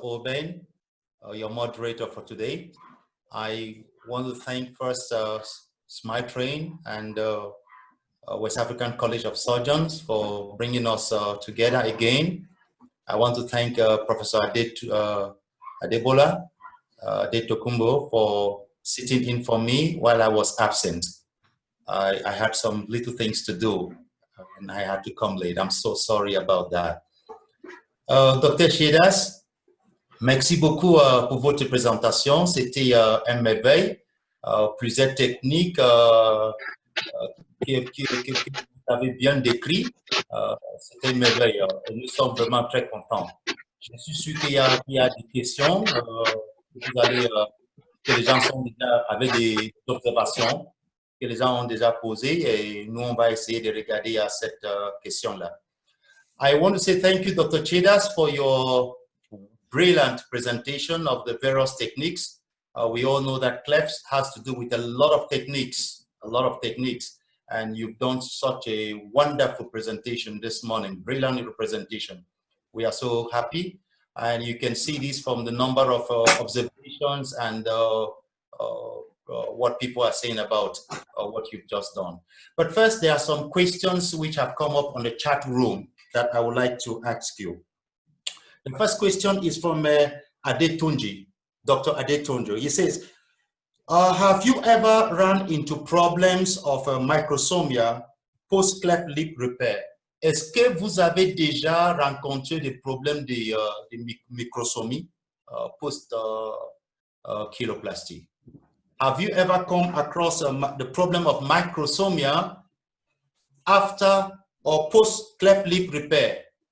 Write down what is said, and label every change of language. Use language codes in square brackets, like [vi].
[en] Oben, your moderator for today. I want to thank first SMITRAIN and West African College of Surgeons for bringing us together again. I want to thank Professor Adebola Adetokunbo for sitting in for me while I was absent. I had some little things to do and I had to come late. I'm so sorry about that. Dr. [fr] Chiedas, merci beaucoup pour votre présentation. C'était un merveille, plusieurs techniques que vous avez bien décrit. C'était une merveille. Nous sommes vraiment très contents. Je suis sûr qu'il y a des questions que les gens sont déjà avec des observations que les gens ont déjà posées et nous, on va essayer de regarder à cette question-là. [en] I want to say thank you, Dr. Chiedas, for your brilliant presentation of the various techniques We all know that clefs has to do with a lot of techniques, and you've done such a wonderful presentation this morning, brilliant presentation. We are so happy, and you can see this from the number of observations and what people are saying about what you've just done. But first, there are some questions which have come up on the chat room that I would like to ask you. The first question is from Adetunji, Dr. Adetunji. He says, have you ever run into problems of microsomia post-cleft lip repair? [fr] Est-ce que vous avez déjà rencontré des problèmes de microsomie post-kiloplasty? [en] Have you ever come across the problem of microsomia after or post-cleft lip repair?